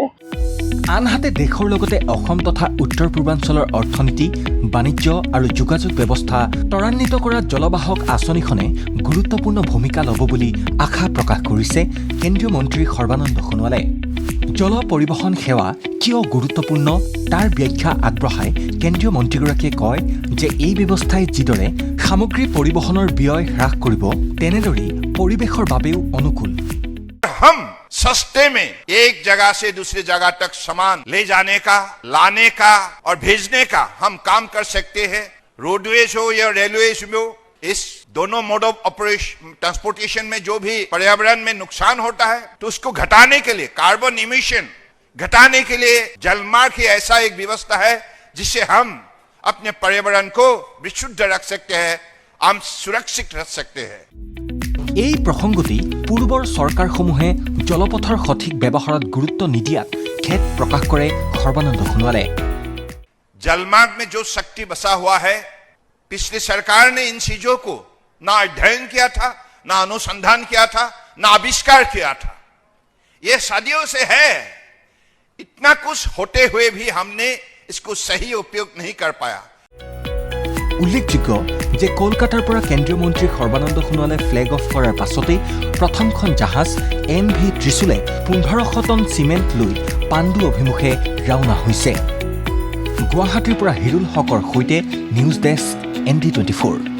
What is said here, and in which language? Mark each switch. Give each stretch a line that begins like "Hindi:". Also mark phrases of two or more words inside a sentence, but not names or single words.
Assamese: আনহাতে দেশৰ লগতে অসম তথা উত্তৰ পূৰ্বাঞ্চলৰ অৰ্থনীতি বাণিজ্য আৰু যোগাযোগ ব্যৱস্থা ত্বৰান্বিত কৰা জলবাহক আঁচনিখনে গুৰুত্বপূৰ্ণ ভূমিকা ল'ব বুলি আশা প্ৰকাশ কৰিছে কেন্দ্ৰীয় মন্ত্ৰী সৰ্বানন্দ সোণোৱালে জল পৰিবহণ সেৱা কিয় গুৰুত্বপূৰ্ণ তাৰ ব্যাখ্যা আগবঢ়াই কেন্দ্ৰীয় মন্ত্ৰীগৰাকীয়ে কয় যে এই ব্যৱস্থাই যিদৰে সামগ্ৰী পৰিবহণৰ ব্যয় হ্ৰাস কৰিব তেনেদৰেই পৰিৱেশৰ বাবেও অনুকূল
Hindi: हम सस्ते में एक जगह से दूसरी जगह तक सामान ले जाने का लाने का और भेजने का हम काम कर सकते हैं रोडवेज हो या रेलवेज हो इस दोनों
English: mode of operation transportation
Hindi: में जो भी पर्यावरण में नुकसान होता है तो उसको घटाने के लिए
English: carbon emission
Hindi: घटाने के लिए जलमार्ग ही ऐसा एक व्यवस्था है जिससे हम अपने पर्यावरण को विशुद्ध रख सकते हैं हम सुरक्षित रख सकते हैं
Assamese: এই প্ৰসংগতি পূৰ্বৰ চৰকাৰসমূহে জলপথৰ সঠিক ব্যৱহাৰত গুৰুত্ব নিদিয়াত খেদ প্ৰকাশ কৰে সৰ্বানন্দ সোণোৱালে
Hindi: जलमार्ग में जो शक्ति बसा हुआ है पिछली सरकार ने इन चीजों को ना अध्ययन किया था ना अनुसंधान किया था ना आविष्कार किया था ये सदियों से है इतना कुछ होते हुए भी हमने इसको सही उपयोग नहीं कर पाया
Assamese: উল্লেখযোগ্য যে কলকাতাৰ পৰা কেন্দ্ৰীয় মন্ত্ৰী সৰ্বানন্দ সোণোৱালে
English: flag off
Assamese: কৰাৰ পাছতেই প্ৰথমখন জাহাজ MV ত্ৰিশুলে 1500 টন চিমেণ্ট লৈ পাণ্ডু অভিমুখে ৰাওনা হৈছে গুৱাহাটীৰ পৰা হিৰুল হকৰ সৈতে
English: news desk
Assamese: ND24